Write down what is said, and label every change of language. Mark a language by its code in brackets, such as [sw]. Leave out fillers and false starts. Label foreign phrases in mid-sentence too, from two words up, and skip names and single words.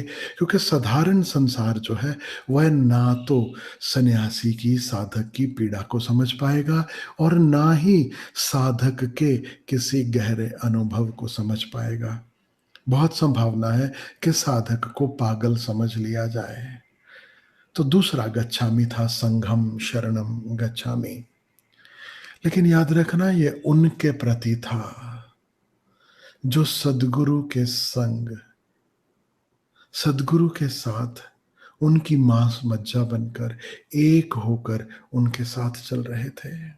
[hi] क्योंकि साधारण संसार जो है वह ना तो सन्यासी की, साधक की पीड़ा को समझ पाएगा और ना ही साधक के किसी गहरे अनुभव को समझ पाएगा। बहुत संभावना है कि साधक को पागल समझ लिया जाए। तो दूसरा गच्छामी था [pi] संघम शरणम गच्छामी। [hi] लेकिन याद रखना ये उनके प्रति था जो सदगुरु के संग, सदगुरु के साथ उनकी मांस मज्जा बनकर, एक होकर उनके साथ चल रहे थे।